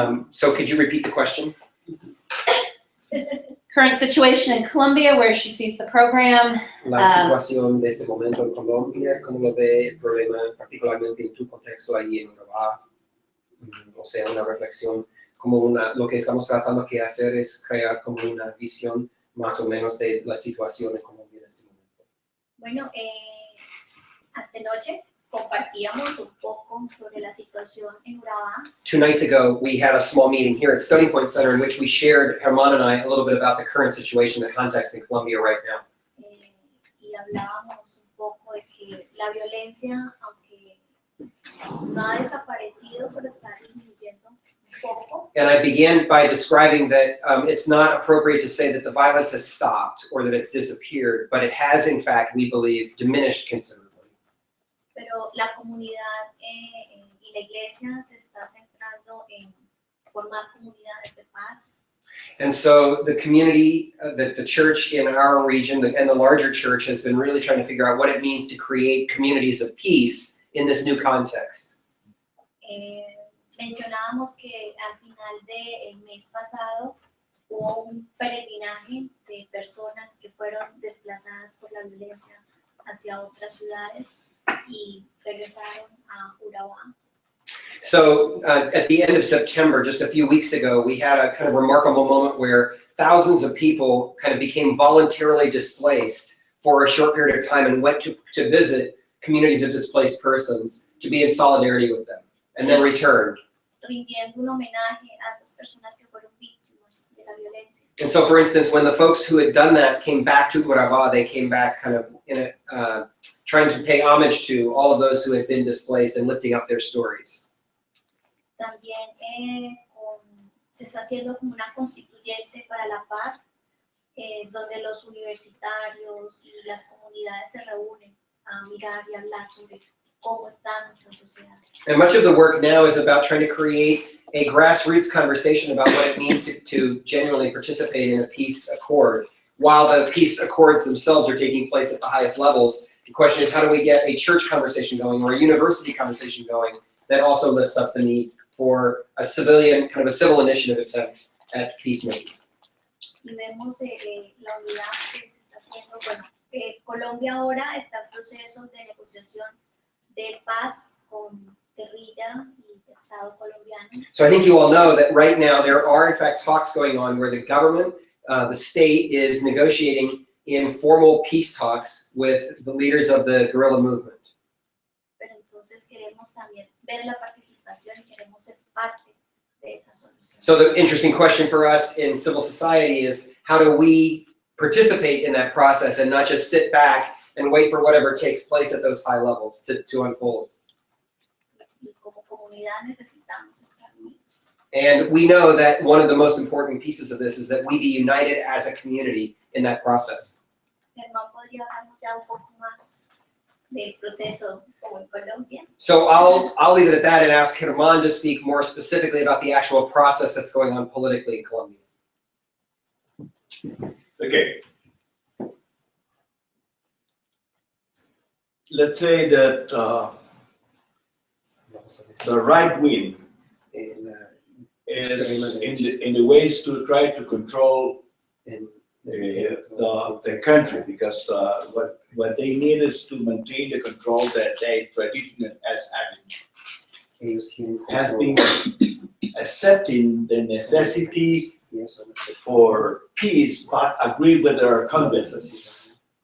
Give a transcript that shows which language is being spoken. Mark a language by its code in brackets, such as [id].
[en] So could you repeat the question? Current situation in Colombia, where she sees the program. [es] La situación de este momento en Colombia, ¿cómo lo ve el problema particularmente en tu contexto allí en Urabá? O sea, una reflexión, como lo que estamos tratando de hacer es crear como una visión más o menos de la situación en Colombia en este momento. Bueno, antenoche compartíamos un poco sobre la situación en Urabá. [en] 2 nights ago, we had a small meeting here at Stony Point Center in which we shared, Herman and I, a little bit about the current situation, the context in Colombia right now. [es] Y hablábamos un poco de que la violencia, aunque no ha desaparecido, pero está disminuyendo un poco. [en] And I began by describing that it's not appropriate to say that the violence has stopped or that it's disappeared, but it has, in fact, we believe, diminished considerably. [es] Pero la comunidad y la iglesia se está centrando en formar comunidades de paz. [en] And so the community, the church in our region and the larger church has been really trying to figure out what it means to create communities of peace in this new context. [es] Mencionábamos que al final del mes pasado hubo un peregrinaje de personas que fueron desplazadas por la violencia hacia otras ciudades y regresaron a Urabá. [en] So at the end of September, just a few weeks ago, we had a kind of remarkable moment where thousands of people kind of became voluntarily displaced for a short period of time and went to visit communities of displaced persons to be in solidarity with them, and then returned. [es] Rindiendo un homenaje a esas personas que fueron víctimas de la violencia. [en] And so, for instance, when the folks who had done that came back to Urabá, they came back kind of in a, trying to pay homage to all of those who had been displaced and lifting up their stories. [es] También se está haciendo como una constituyente para la paz, donde los universitarios y las comunidades se reúnen a mirar y hablar sobre cómo está nuestra sociedad. [en] And much of the work now is about trying to create a grassroots conversation about what it means to genuinely participate in a peace accord. While the peace accords themselves are taking place at the highest levels, the question is, how do we get a church conversation going or a university conversation going that also lifts up the need for a civilian, kind of a civil initiative attempt at peacemaking? [es] Y vemos la unidad que se está haciendo. Bueno, Colombia ahora está en proceso de negociación de paz con guerrilla y Estado colombiano. [en] So I think you all know that right now there are in fact talks going on where the government, the state is negotiating informal peace talks with the leaders of the guerrilla movement. [es] Pero entonces queremos también ver la participación y queremos ser parte de esa solución. [en] So the interesting question for us in civil society is, how do we participate in that process and not just sit back and wait for whatever takes place at those high levels to unfold? [es] Y como comunidad necesitamos estar unidos. [en] And we know that one of the most important pieces of this is that we be united as a community in that process. [es] Germán podría hablarnos ya un poco más del proceso como en Colombia. [en] So I'll leave it at that and ask Germán to speak more specifically about the actual process that's going on politically in Colombia. Okay. Let's say that the right wing is in the ways to try to control the country, because what they need is to maintain the control that they traditionally has been accepting the necessity for peace, but agree with their convenience.